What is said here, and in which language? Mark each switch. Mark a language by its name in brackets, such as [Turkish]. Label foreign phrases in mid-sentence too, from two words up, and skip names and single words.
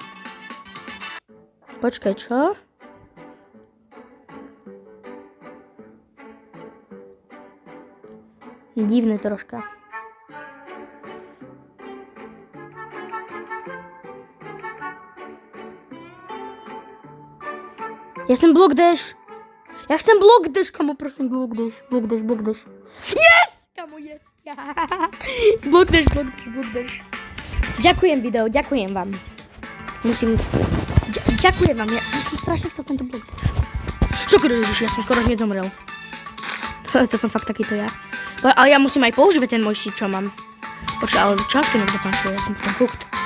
[Slovak] Počkaj, čo? Divné troška. Ja chcem [English] block dash. [Slovak] Kamo, prosím, [English] block dash. Yes! Kamo, yes. Block dash. [Slovak] Ďakujem video, ďakujem vám. Ďakujem vám, ja som strašne chcel tento [English] block dash. [Slovak] Čokoro, ježiš, ja som skoro hneď zomrel. To som fakt takýto ja. Ale ja musím aj používať ten môj štít, čo mám. Počkaj, ale čo to niekto pančuje, ja som potom hooked.